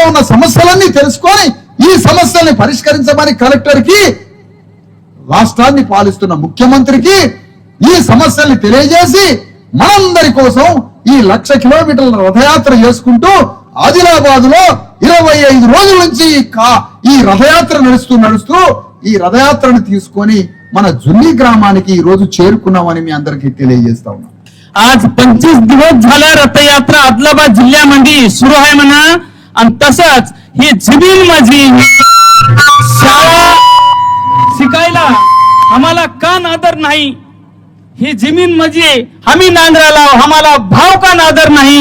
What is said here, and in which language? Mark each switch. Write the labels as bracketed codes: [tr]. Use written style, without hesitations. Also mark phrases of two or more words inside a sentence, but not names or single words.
[te] ఉన్న సమస్యలన్నీ తెలుసుకొని ఈ సమస్యల్ని పరిష్కరించమని కలెక్టర్కి, రాష్ట్రాన్ని పాలిస్తున్న ముఖ్యమంత్రికి ఈ సమస్యల్ని తెలియజేసి మనందరి కోసం ఈ 1,00,000 కిలోమీటర్ల రథయాత్ర చేసుకుంటూ ఆదిలాబాద్ లో 25 రోజుల నుంచి ఈ రథయాత్ర నడుస్తూ ఈ రథయాత్రను తీసుకొని మన జున్ని గ్రామానికి ఈ రోజు చేరుకున్నామని మీ అందరికీ తెలియజేస్తా ఉన్నాం. [mr] आज 25 दिवस झालं रथयात्रा आदिलाबाद जिल्ह्यामध्ये सुरू आहे म्हणा. आणि तसंच ही जमीन माझी, शाळा शिकायला आम्हाला का नादर नाही? ही जमीन म्हणजे आम्ही नांगराला, आम्हाला भाव का नादर नाही?